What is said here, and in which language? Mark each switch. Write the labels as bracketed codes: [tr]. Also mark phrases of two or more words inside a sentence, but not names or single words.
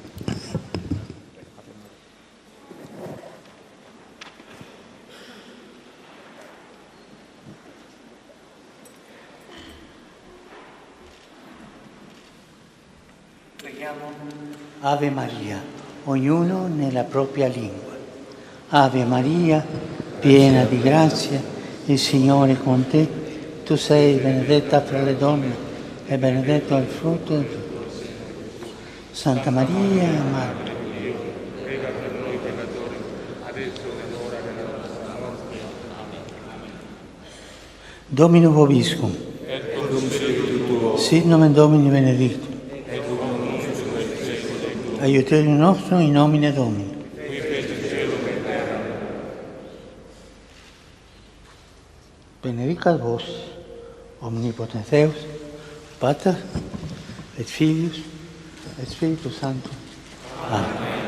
[it] Preghiamo Ave Maria, ognuno nella propria lingua. Ave Maria, piena di grazia, il Signore è con te. Tu sei benedetta fra le donne e benedetto è il frutto del tuo seno. Santa Maria, Madre. [la] Domino vobiscum. Sit nomen Domini benedictum. Aiuterium nostrum in nomine Domini. Benedicat vos, omnipotens Deus, Pater, et Filius, et Spiritus Sanctus. Amen.